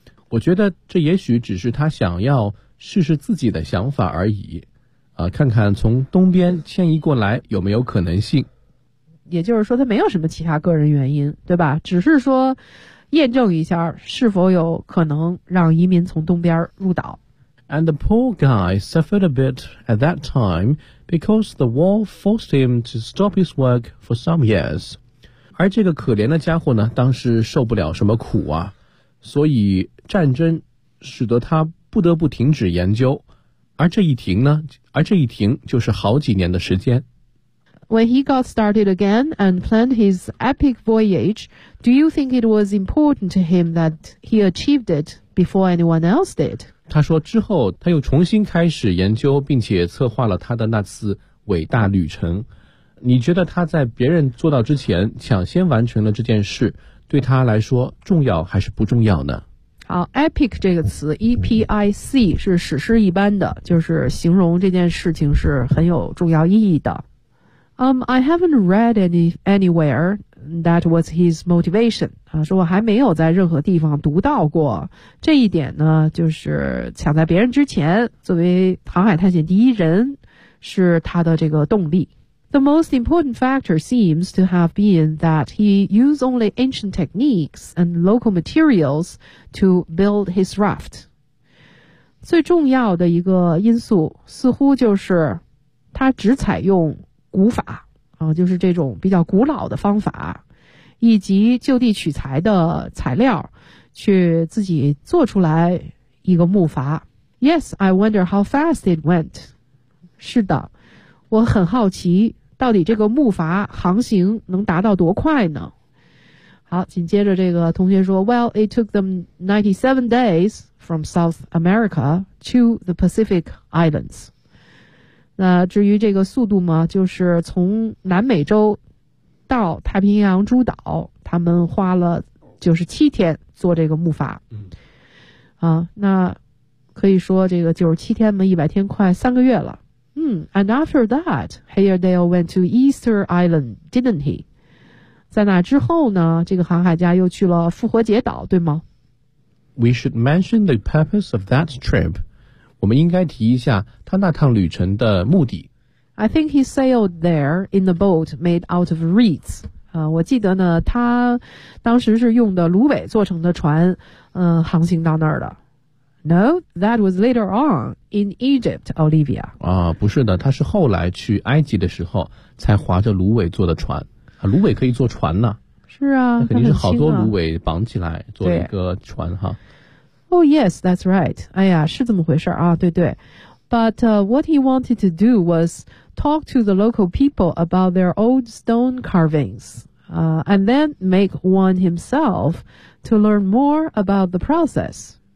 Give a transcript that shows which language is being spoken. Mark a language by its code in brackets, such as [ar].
[zh] 我觉得这也许只是他想要试试自己的想法而已看看从东边迁移过来有没有可能性。也就是说他没有什么其他个人原因对吧，只是说验证一下是否有可能让移民从东边入岛。 [en] And the poor guy suffered a bit at that time because the war forced him to stop his work for some years. [zh] 而这个可怜的家伙呢当时受不了什么苦所以战争使得他不得不停止研究而这一停就是好几年的时间。 [en] When he got started again and planned his epic voyage, do you think it was important to him that he achieved it before anyone else did? [zh] 他说之后他又重新开始研究并且策划了他的那次伟大旅程。你觉得他在别人做到之前抢先完成了这件事对他来说重要还是不重要呢？好 ,epic 这个词 ,epic, 是史诗一般的，就是形容这件事情是很有重要意义的。 [en] I haven't read anywhere that was his motivation. [zh] 他说我还没有在任何地方读到过。这一点呢就是抢在别人之前作为航海探险第一人是他的这个动力。 [en] The most important factor seems to have been that he used only ancient techniques and local materials to build his raft. [zh] 最重要的一个因素似乎就是他只采用古法、就是这种比较古老的方法以及就地取材的材料去自己做出来一个木筏。 [en] Yes, I wonder how fast it went. [zh] 是的我很好奇到底这个木筏航行能达到多快呢？好，紧接着这个同学说 [en] ，Well, it took them 97 days from South America to the Pacific Islands. [zh] 那至于这个速度嘛，就是从南美洲到太平洋诸岛，他们花了就是七天坐这个木筏。那可以说这个97天嘛，100天快三个月了。 [en] And after that, Hairdale went to Easter Island, didn't he? [zh] 在那之后呢，这个航海家又去了复活节岛，对吗？ [en] We should mention the purpose of that trip. [zh] 我们应该提一下他那趟旅程的目的。 [en] I think he sailed there in the boat made out of reeds. [zh] 我记得呢，他当时是用的芦苇做成的船，航行到那儿的。 [en] No, that was later on in Egypt, Olivia. [zh] 不是的，他是后来去埃及的时候才划着芦苇坐的船。芦苇可以坐船呢。是啊，那肯定是好多芦苇绑起来做一个船哈。 [en] Oh yes, that's right. [zh] 哎呀，是这么回事啊，对对。 [en] But what he wanted to do was talk to the local people about their old stone carvings, and then make one himself to learn more about the process.